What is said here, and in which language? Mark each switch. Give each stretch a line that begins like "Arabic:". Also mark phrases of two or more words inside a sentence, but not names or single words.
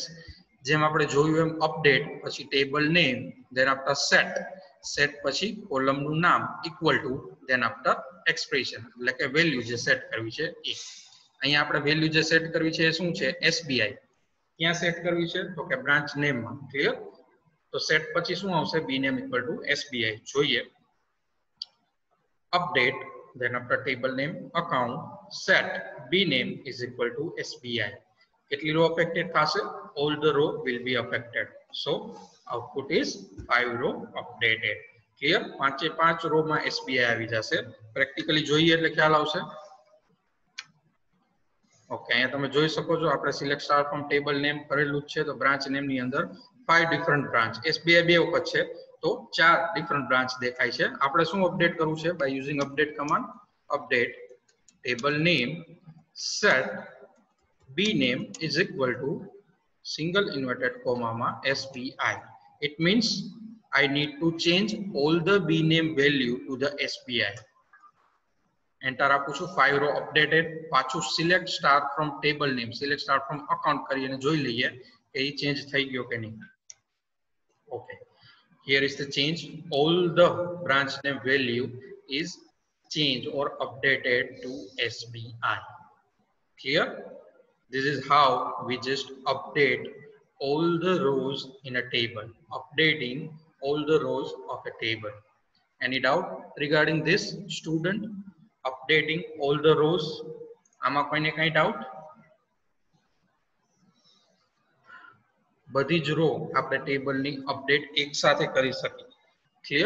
Gujarati: જેમ આપણે જોયું એમ અપડેટ પછી
English: table name, then after set,
Gujarati: સેટ પછી કોલમ નું નામ
English: equal to, then after expression,
Gujarati: એટલે કે વેલ્યુ જે સેટ કરવી છે એ. અહીંયા આપણે વેલ્યુ જે સેટ કરવી છે એ શું છે? SBI. ક્યાં સેટ કરવી છે? તો કે બ્રાન્ચ નેમમાં. ક્લિયર? તો સેટ પછી શું આવશે?
English: b name equal to SBI. જોઈએ update, then after table name account, set b name is equal to SBI.
Gujarati: કેટલી રો અફેક્ટેડ થશે?
English: all the row will be affected. so output is 5 row updated. clear?
Gujarati: પાંચે પાંચ રો માં SBI આવી જશે. પ્રેક્ટિકલી જોઈએ એટલે ખ્યાલ આવશે. ઓકે, અહીંયા તમે જોઈ શકો છો આપણે
English: select star from table name
Gujarati: કરેલું છે. તો બ્રાન્ચ નેમ ની અંદર 5
English: different branch,
Gujarati: SBI બે વખત છે તો 4
English: different branch
Gujarati: દેખાય છે. આપણે શું
English: અપડેટ
Gujarati: કરવું છે?
English: by using update command, update table name set b name is equal to single inverted comma ma SBI. it means I need to change all the b name value to the SBI.
Gujarati: એન્ટર આપું છું. 5
English: row updated.
Gujarati: પાછું
English: select star from table name, select star from account
Gujarati: કરીને જોઈ લઈએ કે એ ચેન્જ થઈ ગયો કે નહીં. ઓકે,
English: here is the change. all the branch name value is changed or updated to SBI. clear? this is how we just update all the rows in a table, updating all the rows of a table. any doubt regarding this student? updating all the rows,
Gujarati: આમાં કોઈને કઈ ડાઉટ? બધી જ રો આપણે ટેબલની અપડેટ એક સાથે કરી શકીએ. ક્લિયર?